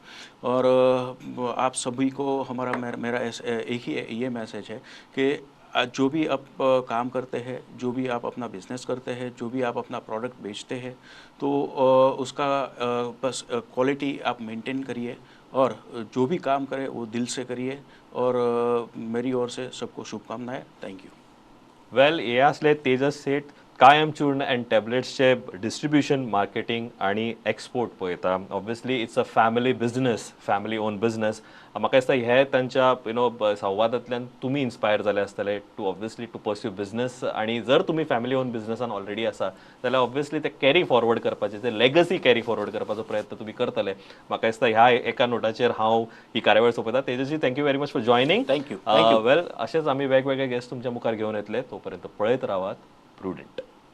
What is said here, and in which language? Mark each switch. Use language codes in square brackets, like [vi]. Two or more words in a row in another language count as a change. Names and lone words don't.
[hi] और आप सभी को हमारा मेरा एक ही ये मैसेज है कि आज जो भी आप काम करते हैं, जो भी आप अपना बिजनेस करते हैं, जो भी आप अपना प्रोडक्ट बेचते हैं, तो उसका बस क्वालिटी आप मेंटेन करिए और जो भी काम करें वो दिल से करिए और मेरी ओर से सबको शुभकामनाएं। [en] Thank you. वेल, [kok] हे असले तेजस सेठ कायम चूर्ण अँड टॅबलेट्सचे डिस्ट्रीब्युशन, मार्केटिंग आणि एक्सपोर्ट पळयता. [en] Obviously it's a family business, family own business. [kok] म्हाका दिसता हे तांच्या संवादांतल्यान तुमी इन्स्पायर जाले आसतले [en] to obviously to pursue business. [kok] आणि जर तुम्ही [en] family own businessan already [kok] आसा जाल्यार ऑब्वियसली ते [en] carry forward [kok] करपाचे, ते लेगसी [en] carry forward [kok] करपाचो प्रयत्न तुम्ही करतले. म्हाका दिसता ह्या एका नोटाचेर हांव ही कार्यावळ सोंपयता. तेजस्वी, [en] thank you very much for joining. Thank you. वेल, [kok] असेच आम्ही वेगवेगळे गेस्ट तुमच्या मुखार घेऊन येतले. तोपर्यंत पळयत रावात प्रुडंट.